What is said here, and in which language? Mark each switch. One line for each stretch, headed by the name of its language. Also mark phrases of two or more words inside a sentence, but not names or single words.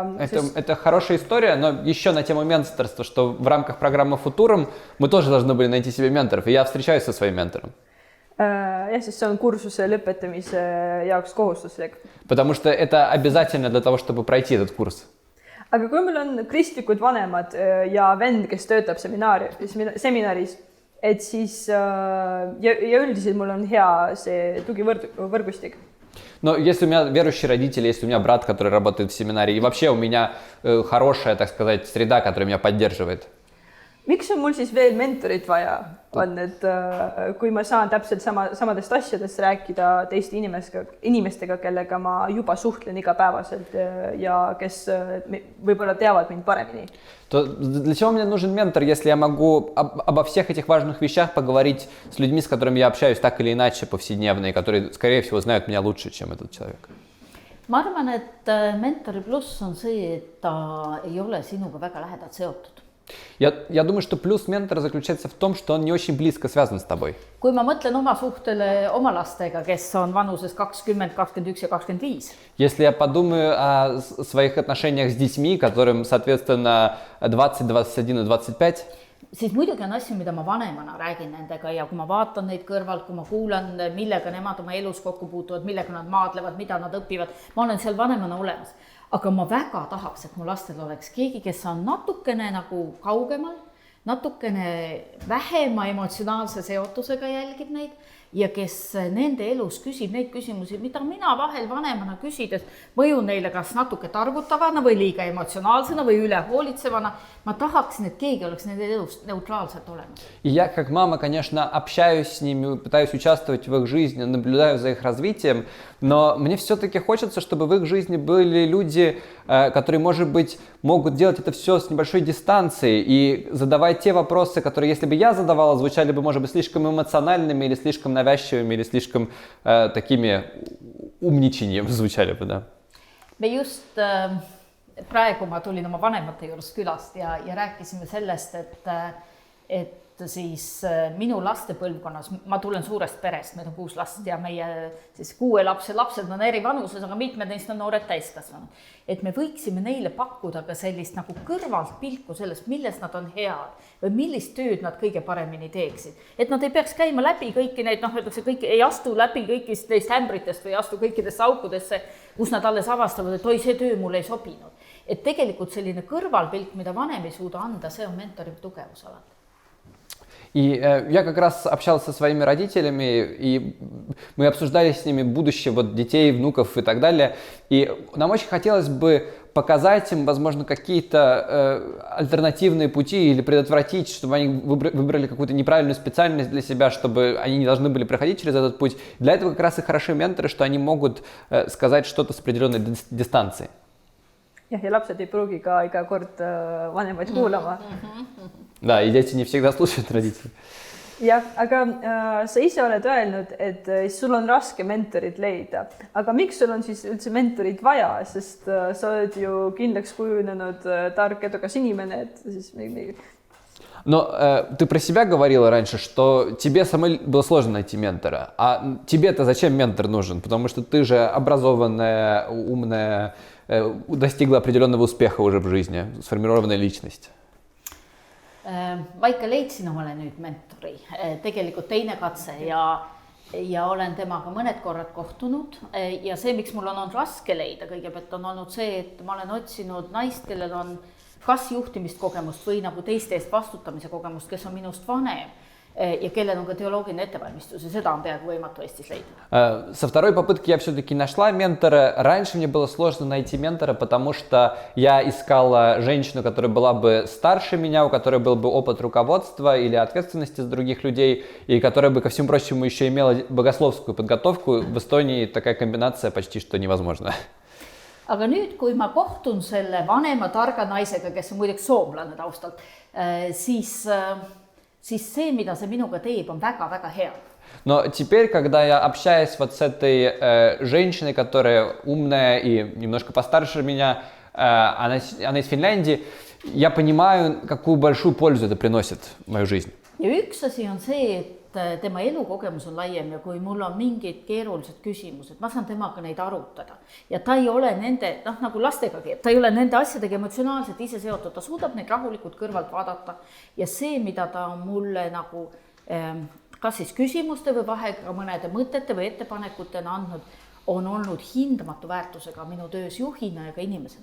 Russian: Это хорошая история, но еще на тему менторства, что в рамках программы Futurum мы тоже должны были найти себе менторов, и я встречаюсь со своим ментором.
Estonian: Jah, siis see on kursuse lõpetamise jaoks kohustuslik.
Russian: Потому что это обязательно для того, чтобы пройти этот курс.
Estonian: Aga kui meil on kristlikud vanemad ja vend, kes töötab seminaris, et siis ja üldiselt mul on hea see tugivõrgustik.
Russian: Но если у меня верующие родители, если у меня брат, который работает в семинаре, и вообще у меня хорошая, так сказать, среда, которая меня поддерживает.
Estonian: miks on mul siis veel mentorit vaja, on, et kui ma saan täpselt samadest asjadest rääkida teiste inimestega, kellega ma juba suhtlen igapäevaselt ja kes võib-olla teavad mind paremini.
Russian: То для чего мне нужен ментор, если я могу обо всех этих важных вещах поговорить с людьми, с которыми я общаюсь так или иначе повседневно, и которые, скорее всего, знают меня лучше, чем этот человек?
Estonian: Ma arvan, et mentori pluss on see, et ta ei ole sinuga väga lähedalt seotud.
Russian: Я думаю, что плюс ментора заключается в том, что он не очень близко связан с тобой.
Estonian: Kui ma mõtlen oma suhtele oma lastega, kes on vanuses 20, 21 ja 25.
Russian: Если я подумаю о своих отношениях с детьми, которым, соответственно, 20, 21 и 25,
Estonian: siis muidugi on asju, mida ma vanemana räägin nendega ja kui ma vaatan neid kõrvalt, kui ma kuulan, millega nemad oma elus kokku puutuvad, millega nad maadlevad, mida nad õpivad, ma olen seal vanemana olemas. Aga ma väga tahaks, et mu lastel oleks keegi, kes on natukene nagu kaugemal, natukene vähema emotsionaalse seotusega jälgib neid ja kes nende elus küsib neid küsimusi, mida mina vahel vanemana küsides mõjun neile kas natuke targutavana või liiga emotsionaalsena või üle hoolitsevana. Ma tahaksin, et keegi oleks nende elus neutraalselt olemas.
Russian: И я, как мама, конечно, общаюсь с ними, пытаюсь участвовать в их жизни, наблюдаю за их развитием, но мне все-таки хочется, чтобы в их жизни были люди, которые, может быть, могут делать это все с небольшой дистанцией и задавать те вопросы, которые, если бы я задавала, звучали бы, может быть, слишком эмоциональными или слишком навязчивыми или слишком такими умничением звучали бы, да.
Estonian: Me just praegu ma tulin oma vanemate juurest külast ja rääkisime sellest, et siis minu laste põlvkonnas, ma tulen suurest perest, meil on 6 last ja meie siis 6 lapsed on eri vanuses, aga mitmed neist on noored täiskasvanud. Et me võiksime neile pakkuda ka sellist nagu kõrvalt pilku sellest, milles nad on head või millist tööd nad kõige paremini teeksid. Et nad ei peaks käima läbi kõiki neid, öeldakse, kõik ei astu läbi kõikist neist ämbritest või astu kõikidesse aukudesse, kus nad alles avastavad, et oi, see töö mulle ei sobinud. Et tegelikult selline kõrvalpilk, mida vanem ei suuda anda, see on mentori tugevus alati.
Russian: И я как раз общался со своими родителями, и мы обсуждали с ними будущее вот детей, внуков и так далее. И нам очень хотелось бы показать им, возможно, какие-то альтернативные пути или предотвратить, чтобы они выбрали какую-то неправильную специальность для себя, чтобы они не должны были проходить через этот путь. Для этого как раз и хороши менторы, что они могут сказать что-то с определенной дистанции.
Estonian: Jah, ja lapsed ei pruugi ka iga kord vanemaid kuulama.
Russian: Да, и дети не всегда слушают родителей.
Estonian: Jah, aga sa ise oled öelnud, et sul on raske mentorit leida. Aga miks sul on siis üldse mentorit vaja? Sest sa oled ju kindlaks kujunenud tark, edukas inimene, et siis...
Russian: Но ты про себя говорила раньше, что тебе самой было сложно найти ментора. А тебе-то зачем ментор нужен? Потому что ты же образованная, умная, достигла определенного успеха уже в жизни, сформированная личность.
Estonian: Ma ikka leidsin omale nüüd mentori, tegelikult teine katse ja olen temaga mõned korrad kohtunud ja see, miks mul on olnud raske leida, kõigepealt on olnud see, et ma olen otsinud naist, kellel on kas juhtimist kogemust või nagu teiste eest vastutamise kogemust, kes on minust vanem ja kellel on ka teoloogiline ettevalmistus ja seda on peaaegu võimatu Eestis leida.
Russian: Со второй попытки я все-таки нашла ментора. Раньше мне было сложно найти ментора, потому что я искала женщину, которая была бы старше меня, у которой был бы опыт руководства или ответственности за других людей, и которая бы, ко всему прочему, еще имела богословскую подготовку. В Эстонии такая комбинация почти что невозможна.
Estonian: Aga nüüd, kui ma kohtun selle vanema targa naisega, kes on muideks soomlane taustalt, siis see, mida see minuga teeb, on väga-väga hea.
Russian: Но теперь, когда я общаюсь вот с этой женщиной, которая умная и немножко постарше меня, она из Финляндии, я понимаю, какую большую пользу это приносит в мою жизнь.
Estonian: Ja üks asi on see, et tema elukogemus on laiem ja kui mul on mingid keerulised küsimused, ma saan temaga neid arutada. Ja ta ei ole nende, nagu lastegagi, ta ei ole nende asjadega emotsionaalselt ise seotud, ta suudab neid rahulikult kõrvalt vaadata. Ja see, mida ta on mulle nagu kas siis küsimuste või vahega mõnede mõtete või ettepanekutena andnud, on olnud hindamatu väärtusega minu töös juhina ja ka inimesena.